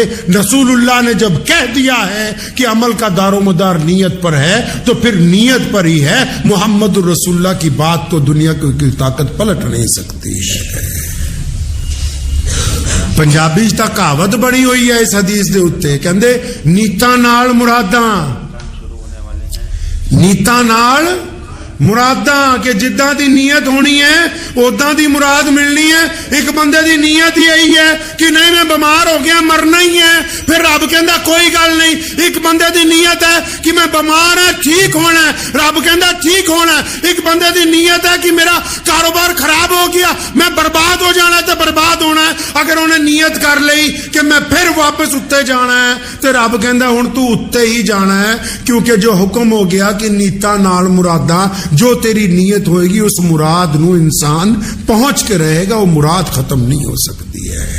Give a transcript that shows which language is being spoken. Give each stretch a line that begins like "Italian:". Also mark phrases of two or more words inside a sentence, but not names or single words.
Urdu: رسول اللہ نے جب کہہ دیا ہے کہ عمل کا دار و مدار نیت پر ہے تو پھر نیت پر ہی ہے. محمد الرسول اللہ کی بات تو دنیا کی طاقت پلٹ نہیں سکتی. پنجابی تک کہاوت بنی ہوئی ہے
Punjabi: اس حدیث دے اتے, کہندے نیتاں نال مراداں, نیتاں نال مراداں, کہ جداں دی نیت ہونی ہے اداں دی مراد ملنی ہے. ایک بندے دی نیت یہی ہے کہ نہیں میں بیمار ہو گیا مرنا ہی ہے, پھر رب کہندا کوئی گل نہیں. ایک بندے دی نیت ہے کہ میں بیمار ہے ٹھیک ہونا ہے, رب کہندا ٹھیک ہونا ہے. ایک بندے دی نیت ہے کہ میرا کاروبار خراب ہو گیا میں برباد ہو جانا ہے تو برباد ہونا ہے. اگر انہیں نیت کر لئی کہ میں پھر واپس اتے جانا ہے تو رب کہندا ہن تو اتے ہی جانا ہے, کیونکہ جو حکم ہو گیا کہ نیتاں نال مراداں, جو تیری نیت ہوئے گی اس مراد نو انسان پہنچ کے رہے گا,
Urdu: وہ مراد ختم نہیں ہو سکتی ہے.